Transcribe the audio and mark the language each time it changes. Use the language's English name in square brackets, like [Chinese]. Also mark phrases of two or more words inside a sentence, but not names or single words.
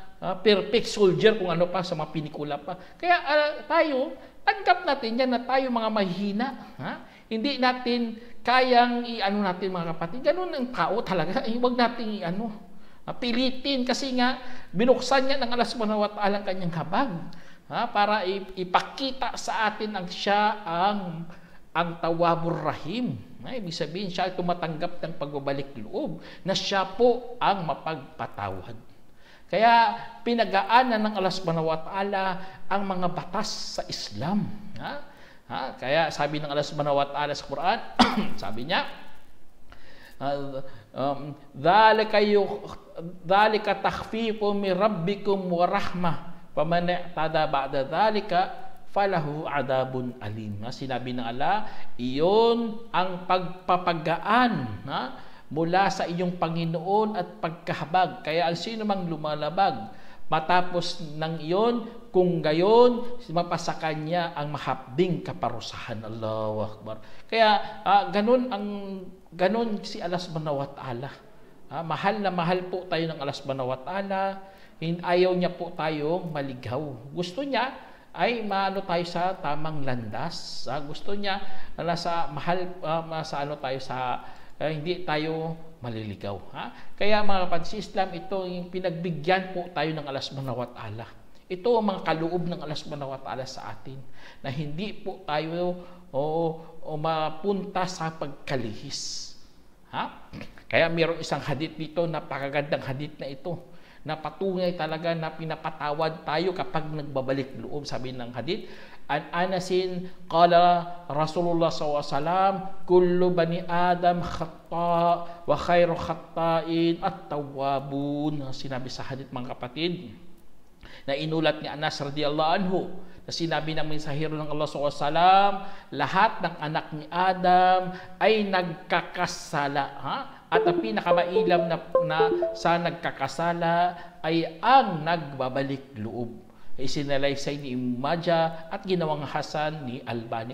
[English] Perfect soldier, [Filipino] kung ano pa sa mga pinikula pa. Kaya tayo, tanggap natin yan na tayo mga mahina. Hindi natin kayang natin, mga kapatid. Ganun ang tao talaga. Huwag natin pilitin kasi nga binuksan niya ng Allah [Arabic] سبحانه وتعالى [Filipino] ang kanyang habag. Para ipakita sa atin siya ang Tawwabur Rahim. Ibig sabihin, siya ay tumatanggap ng pagbabalik loob, na siya po ang mapagpatawad. Kaya pinagaanan ng Allah [Arabic] سبحانه وتعالى [Filipino] ang mga batas sa Islam. Kaya sabi ng Allah [Arabic] سبحانه وتعالى [Filipino] sa Quran, sabi niya, [Arabic] ذلك تخفيف من ربكم ورحمة فمن اعتدى بعد ذلك فله عذاب أليم. [Filipino] Sinabi ng Allah, iyon ang pagpapagaan mula sa iyong Panginoon at pagkahabag. Kaya ang sino mang lumalabag matapos ng iyon, kung gayon, mapasa kanya ang mahapding kaparusahan. [Arabic] الله أكبر. [Filipino] Kaya ganun si Allah [Arabic] سبحانه وتعالى. [Filipino] Mahal na mahal po tayo ng Allah [Arabic] سبحانه وتعالى. [Filipino] Ayaw niya po tayong maligaw. Gusto niya ay maano tayo sa tamang landas. Gusto niya hindi tayo maliligaw. Kaya mga kapatid, Islam, ito yung pinagbigyan po tayo ng Allah [Arabic] سبحانه وتعالى. [Filipino] Ito ang mga kaloob ng Allah [Arabic] سبحانه وتعالى [Filipino] sa atin, na hindi po tayo mapunta sa pagkalihis. Kaya mayroong isang hadith dito, napakagandang hadith na ito, na patunay talaga na pinapatawad tayo kapag nagbabalik loob. Sabi ng hadith, [Arabic] عن أنس قال رسول الله ﷺ كل بني آدم خطاء وخير الخطائين التوابون. [Filipino] Sinabi sa hadith, mga kapatid, na inulat ni Anas [Arabic] رضي الله عنه, [Filipino] na sinabi ng mensahero ng Allah SAW, lahat ng anak ni Adam ay nagkakasala. At ang pinakamailam na sa nagkakasala ay ang nagbabalik loob. Isinalaysay ni Imadja at ginawang Hasan ni Albani.